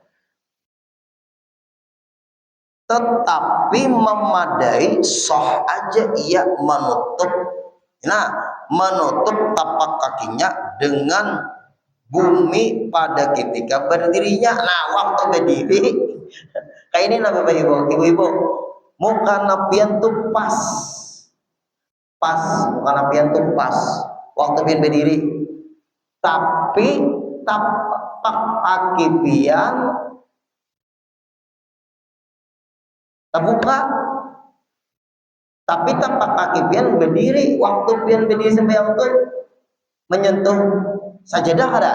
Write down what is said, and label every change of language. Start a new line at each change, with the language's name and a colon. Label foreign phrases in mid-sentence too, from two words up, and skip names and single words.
Banjar: Tetapi memadai sah aja ia menutup.
Indonesian: Nah, menutup tapak kakinya dengan bumi pada ketika berdirinya. Nah, waktu berdiri kayak ini lah Bapak Ibu, ibu-ibu.
Banjar: Muka napian tuh pas. Muka napian tuh pas waktu pian berdiri. Tapi tapak kaki pian terbuka, tapi tapak kaki pian berdiri waktu pian berdiri sembahyang itu menyentuh sajadah ada.